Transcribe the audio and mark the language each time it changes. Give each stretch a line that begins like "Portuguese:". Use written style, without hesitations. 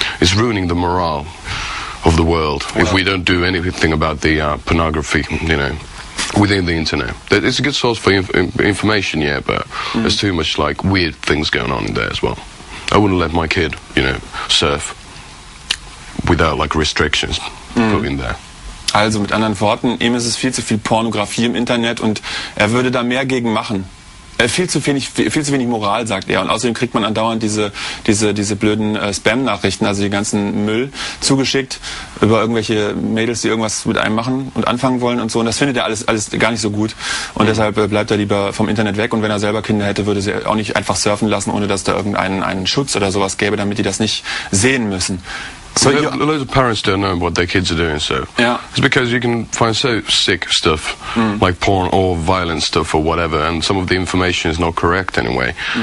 English: It's ruining the morale of the world if we don't do anything about the pornography, within the internet. It's a good source for information, yeah, but there's too much like weird things going on in there as well. I wouldn't let my kid, surf without like restrictions put in there.
German: Also mit anderen Worten, ihm ist es viel zu viel Pornografie im Internet und er würde da mehr gegen machen. Viel zu wenig Moral, sagt er. Und außerdem kriegt man andauernd diese blöden Spam-Nachrichten, also die ganzen Müll zugeschickt über irgendwelche Mädels, die irgendwas mit einem machen und anfangen wollen und so. Und das findet er alles gar nicht so gut. Und deshalb bleibt er lieber vom Internet weg. Und wenn er selber Kinder hätte, würde sie auch nicht einfach surfen lassen, ohne dass da irgendeinen Schutz oder sowas gäbe, damit die das nicht sehen müssen.
English: So loads of parents don't know what their kids are doing, so yeah. It's because you can find so sick stuff, like porn or violent stuff or whatever, and some of the information is not correct anyway.